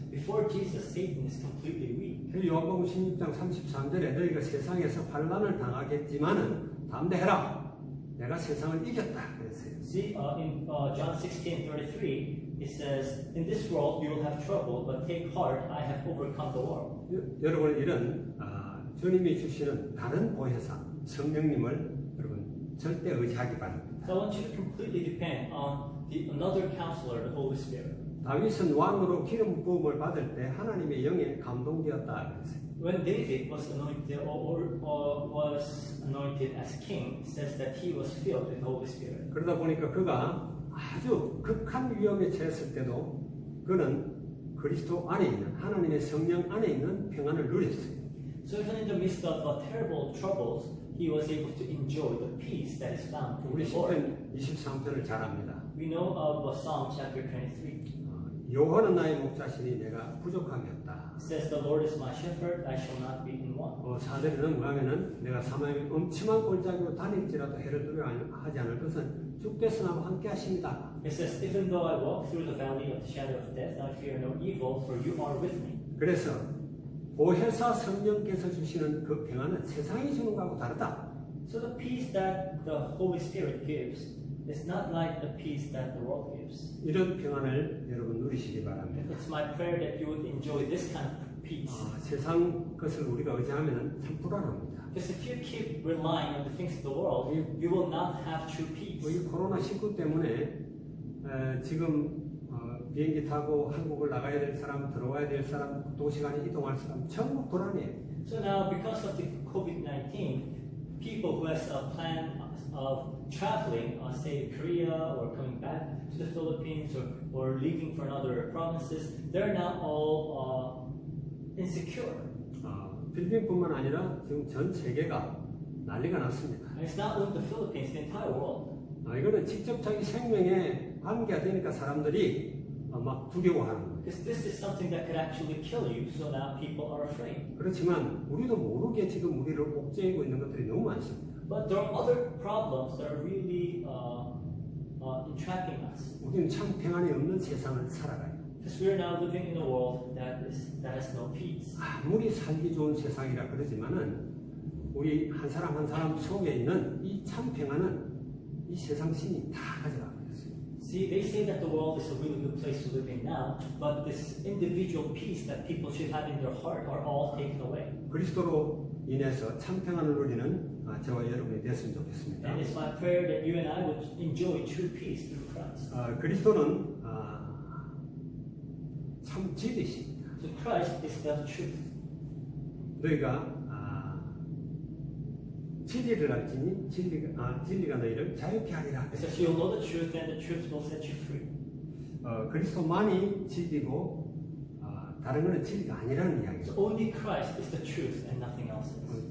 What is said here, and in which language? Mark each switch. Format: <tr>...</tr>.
<en>Before Jesus, Satan is completely weak.</en> <ko>요한복음 16장 33절에 너희가 세상에서 환난을 당하겠지만은 담대해라. 내가 세상을 이겼다 그랬어요.</ko> <en>See, in John 16:33, it says, "In this world you will have trouble, but take heart, I have overcome the world."</en> <ko>여러분 이런 주님이 주시는 다른 보혜사 성령님을 여러분 절대 의지하기 바랍니다.</ko> <en>So I want you to completely depend on another counselor, the Holy Spirit.</en> <ko>다윗은 왕으로 기름 부음을 받을 때 하나님의 영에 감동되었다 그랬어요.</ko> <en>When David was anointed was anointed as king, it says that he was filled with the Holy Spirit.</en> <ko>그러다 보니까 그가 아주 극한 위험에 처했을 때도 그는 그리스도 안에 있는 하나님의 성령 안에 있는 평안을 누렸어요.</ko> <en>So even in the midst of terrible troubles, he was able to enjoy the peace that is found in</en> <ko>우리</ko> <en>the Lord.</en> <ko>시편 23편을 잘 압니다.</ko> <en>We know of Psalm chapter 23.</en> <ko>여호와는 나의 목자시니 내가 부족함이 없다.</ko> <en>It says, "The Lord is my shepherd; I shall not be in want."</en> <ko>4절에는 뭐하면은 내가 사망의 엄침한 골짜기로 다닐지라도 해를 두려워하지 않을 것은 주께서 나와 함께 하십니다.</ko> <en>It says, "Even though I walk through the valley of the shadow of death, I fear no evil, for you are with me."</en> <ko>그래서 보혜사 성령께서 주시는 그 평안은 세상이 주는 것하고 다르다.</ko> <en>So the peace that the Holy Spirit gives is not like the peace that the world gives.</en> <ko>이런 평안을 여러분 누리시기 바랍니다.</ko> <en>It's my prayer that you would enjoy this kind of peace.</en> <ko>세상 것을 우리가 의지하면 참 불안합니다.</ko> <en>Because if you keep relying on the things of the world, you will not have true peace.</en> <ko>이 코로나19 때문에 지금 비행기 타고 한국을 나가야 될 사람, 들어와야 될 사람, 도시간에 이동할 사람 전부 불안해요.</ko> <en>So now, because of the COVID-19, people who has a plan of traveling, say Korea or coming back to the Philippines or leaving for another provinces, they're now all insecure.</en> <ko>필리핀뿐만 아니라 지금 전 세계가 난리가 났습니다.</ko> <en>And it's not only the Philippines, the entire world.</en> <ko>이거는 직접 자기 생명에 관계가 되니까 사람들이 막 두려워하는 거예요.</ko> <en>Because this is something that could actually kill you, so now people are afraid.</en> <ko>그렇지만 우리도 모르게 지금 우리를 옥죄이고 있는 것들이 너무 많습니다.</ko> <en>But there are other problems that are really entrapping us.</en> <ko>우리는 참 평안이 없는 세상을 살아가요.</ko> <en>Because we are now living in a world that has no peace.</en> <ko>아무리 살기 좋은 세상이라 그러지만은 우리 한 사람 한 사람 속에 있는 이 참 평안은 이 세상 신이 다 가져가고 있어요.</ko> <en>See, they say that the world is a really good place to live in now, but this individual peace that people should have in their heart are all taken away.</en> <ko>그리스도로 인해서 참 평안을 누리는 저와 여러분이 됐으면 좋겠습니다.</ko> <en>And it's my prayer that you and I would enjoy true peace through Christ.</en> <ko>그리스도는 참 진리십니다.</ko> <en>So Christ is the truth.</en> <ko>너희가 진리를 알지니 진리가 너희를 자유케 하리라.</ko> <en>It says you'll know the truth, and the truth will set you free.</en> <ko>그리스도만이 진리고 다른 것은 진리가 아니라는 이야기죠.</ko> <en>So only Christ is the truth, and nothing else is.</en>